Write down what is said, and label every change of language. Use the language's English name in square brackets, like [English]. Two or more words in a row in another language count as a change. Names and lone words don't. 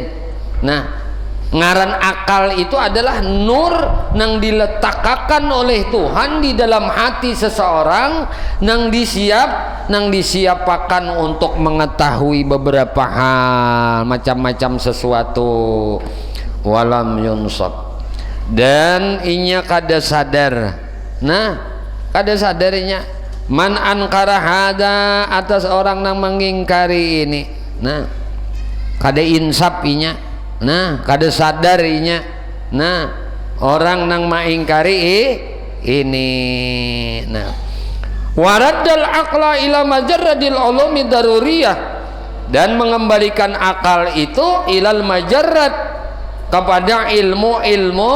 [Banjar] Nah, ngaran akal itu adalah nur nang diletakkan oleh Tuhan di dalam hati seseorang, nang disiapakan untuk mengetahui beberapa hal, macam-macam sesuatu. [Arabic] ولم ينصب, [Banjar] dan inya kada sadar. Nah, kada sadarinya [Arabic] من أنكر هذا, [Banjar] atas orang nang mengingkari ini. Nah, kada insaf inya. Nah, kada sadarinya. Nah, orang nang maingkari ini. Nah, [Arabic] وردّ العقل إلى مجرد العلوم الضرورية, [Banjar] dan mengembalikan akal itu [Arabic] إلى المجرد, [Banjar] kepada ilmu-ilmu.